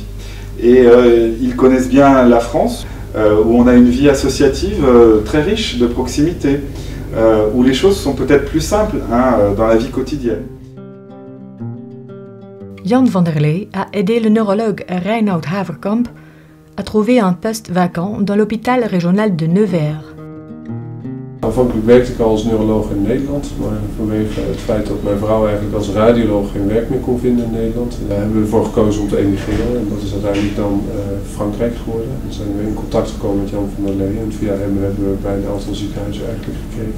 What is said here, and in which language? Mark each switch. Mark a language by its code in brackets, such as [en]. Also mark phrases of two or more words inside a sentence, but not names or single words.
[fr] Et ils connaissent bien la France, où on a une vie associative très riche de proximité, où les choses sont peut-être plus simples dans la vie quotidienne. Jan Vanderlei a aidé le neurologue Reinoud Haverkamp à trouver un poste vacant dans l'hôpital régional de Nevers. [nl] Aanvankelijk werkte ik al als neuroloog in Nederland, maar vanwege het feit dat mijn vrouw eigenlijk als radioloog geen werk meer kon vinden in Nederland, hebben we ervoor gekozen om te emigreren en dat is uiteindelijk dan Frankrijk geworden. We zijn weer in contact gekomen met Jan Vanderlei en via hem hebben we bij een aantal ziekenhuizen eigenlijk gekeken.